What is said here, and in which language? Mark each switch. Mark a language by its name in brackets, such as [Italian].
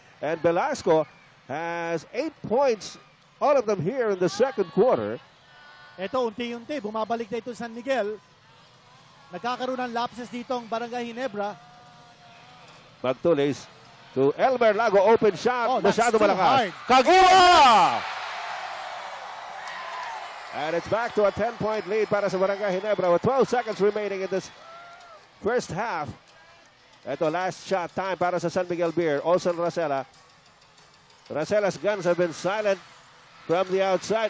[English] And Velasco has 8 points, all of them here in the second quarter. [Filipino] Ito, unti-unti, bumabalik na ito San Miguel. Nagkakaroon ng lapses dito ang Barangay Ginebra. [English] Magtulis to Elmer Lago, open shot. Oh, that's [Filipino] Masyado [English] too [Filipino] malakas. [English] hard. Kagiwa! And it's back to a 10-point lead [Filipino] para sa Barangay Ginebra [English] with 12 seconds remaining in this first half. Ito, last shot time para sa San Miguel Beer. Olsen Racela. Racela's guns have been silent from the outside.